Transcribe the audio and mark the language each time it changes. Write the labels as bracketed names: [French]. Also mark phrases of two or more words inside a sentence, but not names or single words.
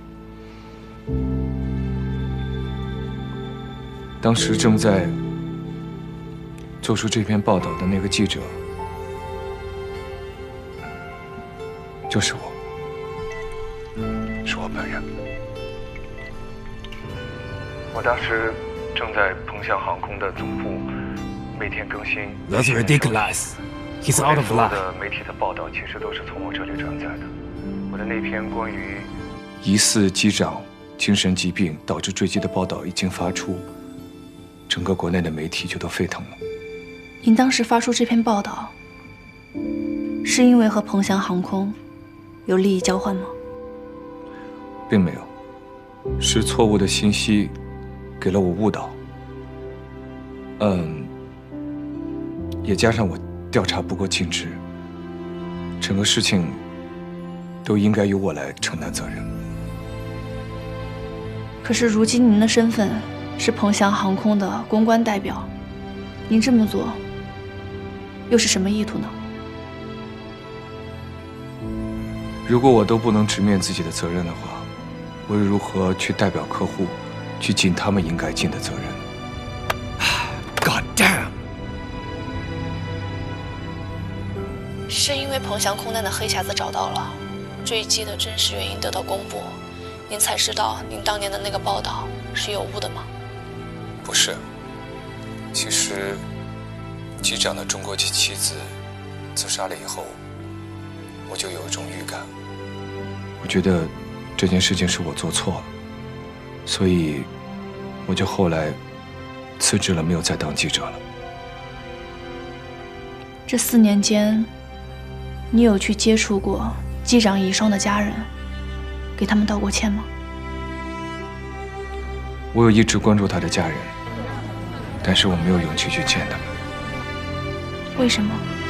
[Chinese] 當時正在做出這篇報道的那個記者，就是我，是我本人。我當時正在彭翔航空的總部每天更新。 [English] That's ridiculous. He's out of luck. [Chinese] 所有的媒體的報道其實都是從我這裡轉載的。我的那篇關於疑似機長精神疾病導致墜機的報道一經發出，整個國內的媒體就都沸騰了。您當時發出這篇報道，是因為和彭翔航空有利益交換嗎？並沒有，是錯誤的信息給了我誤導。也加上我調查不夠盡職，整個事情都應該由我來承擔責任。可是如今您的身份是彭翔航空的公關代表，您這麼做又是什麼意圖呢？如果我都不能直面自己的責任的話，我又如何去代表客戶去盡他們應該盡的責任 ？ [English] God damn！ [Chinese] 是因為彭翔空難的黑匣子找到了，墜機的真實原因得到公布，您才知道您當年的那個報道是有誤的嗎？不是，其實機長的中國籍妻子自殺了以後，我就有一種預感，我覺得這件事情是我做錯了，所以我就後來辭職了，沒有再當記者了。這4年間，你有去接觸過機長遺孀的家人，給他們道過歉嗎？我有一直關注他的家人，但是我沒有勇氣去見他們。為什麼？